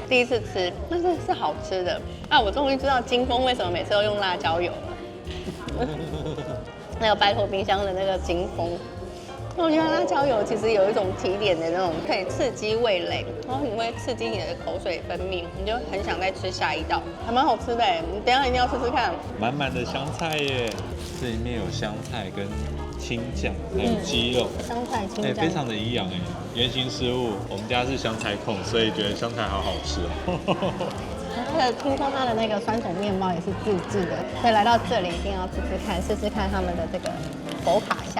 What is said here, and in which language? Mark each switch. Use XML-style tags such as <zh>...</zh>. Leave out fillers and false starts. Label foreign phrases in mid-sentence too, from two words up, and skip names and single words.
<zh>第一次吃，但是是好吃的。啊，我終於知道金峰為什麼每次都用辣椒油了。那個白頭冰箱的那個金峰，我覺得辣椒油其實有一種提點的那種，可以刺激味蕾，然後你會刺激你的口水分泌，你就很想再吃下一道，還蠻好吃的哎！你等一下一定要試試看。滿滿的香菜耶，這裡面有香菜跟青醬，還有雞肉，香菜青醬，非常的營養哎。原型食物，我們家是香菜控，所以覺得香菜好好吃哦。聽說它的那個酸種麵包也是自製的，所以來到這裡一定要試試看他們的這個佛卡夏。</zh>